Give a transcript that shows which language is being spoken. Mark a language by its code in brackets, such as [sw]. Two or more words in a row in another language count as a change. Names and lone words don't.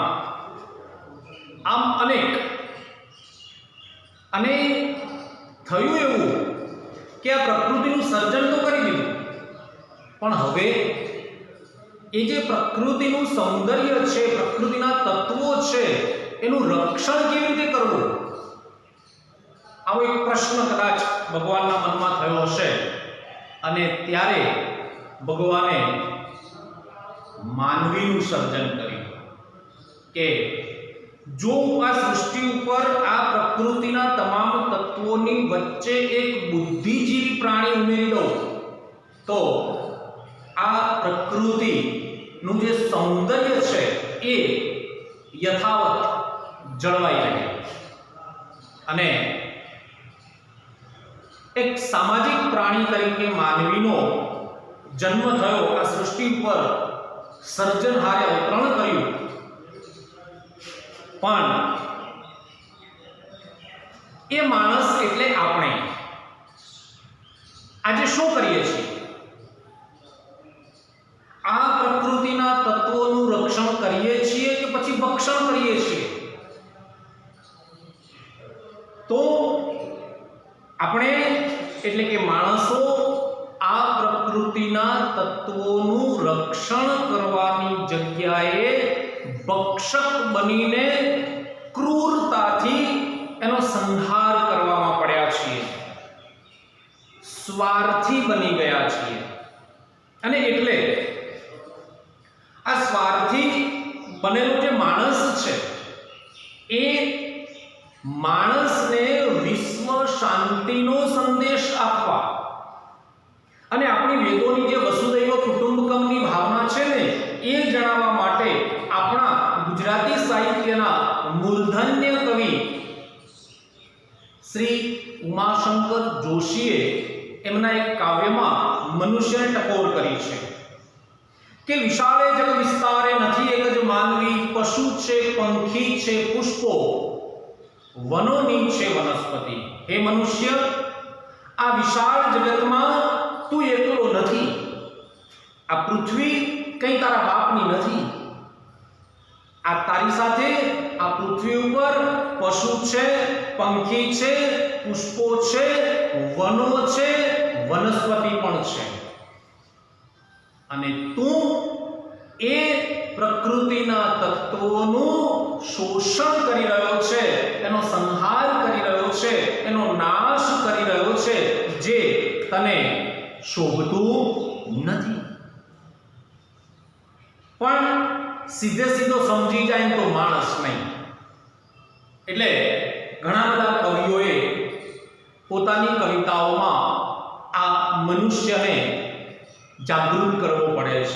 [gu] આમ અનેક અને થયું એવું કે આ પ્રકૃતિનું સર્જન તો કરી દીધું, પણ હવે એ જે પ્રકૃતિનું સૌંદર્ય છે, પ્રકૃતિના તત્વો છે એનું રક્ષણ કેવી રીતે કરવું, આવો એક પ્રશ્ન કદાચ ભગવાનના મનમા થયો હશે અને ત્યારે ભગવાને માનવીનું સર્જન કર્યું કે જો આ સૃષ્ટિ ઉપર આ પ્રકૃતિના તમામ તત્વોની વચ્ચે એક બુદ્ધિજીવી પ્રાણી ઉમેરી દો તો આ પ્રકૃતિનું જે સૌંદર્ય છે એ યથાવત જળવાઈ રહે અને એક સામાજિક પ્રાણી તરીકે માનવીનો જન્મ થયો, આ સૃષ્ટિ પર સર્જનહારે અવતરણ કર્યું, પણ એ માણસ એટલે આપણે આજે શું કરીએ છીએ? આ પ્રકૃતિના તત્વોનું રક્ષણ કરીએ છીએ કે પછી ભક્ષણ કરીએ છીએ? तो આપણે એટલે કે માણસો આ પ્રકૃતિના તત્વોનું રક્ષણ કરવાની જગ્યાએ ભક્ષક બનીને ક્રૂરતાથી એનો સંહાર કરવામાં પડ્યા છીએ, સ્વાર્થી બની ગયા છીએ। અને એટલે આ સ્વાર્થી બનેલો જે માણસ છે એ માનસને વિશ્વ શાંતિનો સંદેશ આપવા અને આપણી વેદોની જે વસુદૈવ કુટુંબકમની ભાવના છે ને એ જણાવવા માટે આપણા ગુજરાતી સાહિત્યના મૂર્ધન્ય કવિ શ્રી ઉમાશંકર જોશીએ એમના એક કાવ્યમાં મનુષ્યને ટકોર કરી છે કે વિશાળે જગ વિસ્તારે નથી એક જ માનવી, પશુ છે, પંખી છે, પુષ્પો, વનોની છે વનસ્પતિ। હે મનુષ્ય, આ વિશાલ જગત મેં તૂ એકલો નથી, આ પૃથ્વી કઈ તારા બાપની નથી, આ તારી સાથે આ પૃથ્વી પર પશુ છે, પંખી છે, પુષ્પો છે, વનો છે, વનસ્પતિ પણ છે, અને તૂ એ પ્રકૃતિના તત્વોનું શોષણ કરી રહ્યો છે, એનો સંહાર કરી રહ્યો છે, એનો નાશ કરી રહ્યો છે, જે તને શોભતું નથી। સીધે સીધો સમજી જાય ને તો માણસ નહીં. એટલે ઘણા બધા કવિઓએ પોતાની કવિતાઓમાં આ મનુષ્યને જાગૃત કરવો પડે છે.